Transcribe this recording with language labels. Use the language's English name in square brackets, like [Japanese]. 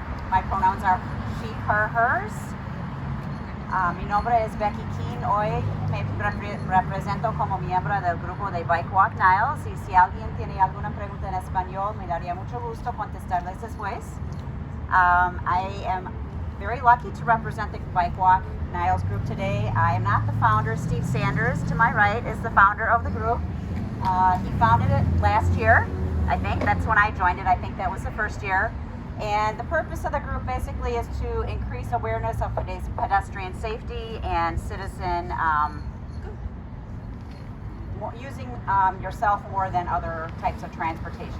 [English] My pronouns are she, her, hers. [Spanish] Mi nombre es Becky Keene. Hoy me represento como miembro del grupo de Bike Walk Niles, y si alguien tiene alguna pregunta en español, me daría mucho gusto contestarles después. [English] I am very lucky to represent the Bike Walk Niles group today. I am not the founder. Steve Sanders, to my right, is the founder of the group. He founded it last year. I think that's when I joined it. I think that was the first year. And the purpose of the group basically is to increase awareness of pedestrian safety and citizen using yourself more than other types of transportation.